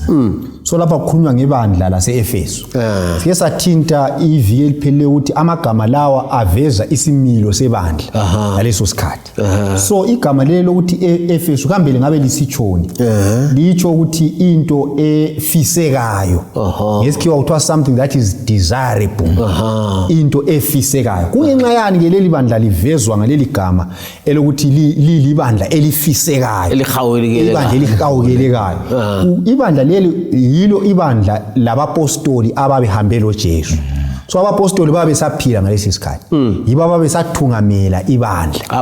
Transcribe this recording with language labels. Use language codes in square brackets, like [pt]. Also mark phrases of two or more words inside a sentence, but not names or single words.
[nd] So lapha kukhulunywa ngebandla laseEfesu. Sike sathinta iviki eliphelele ukuthi amagama lawa aveza isimilo sebandla ngaleso sikhathi. So igama lelo lokuthi eEfesu kambe ngabe lisitshoni licho ukuthi into efisekayo. Ngesikhiwa kuthiwa [en] something that is desirable. [nd] Into efisekayo. Kungenxa yani ke leli bandla livezwa ngaleli gama elokuthi libandla elifisekayo. Ibandla elihawukelekayo. Ibandla leli yilo ibandla labapostoli ababehambe loJesu. So abapostoli babe saphila ngalesi sikhathi. Yibo ababesathungamela ibandla.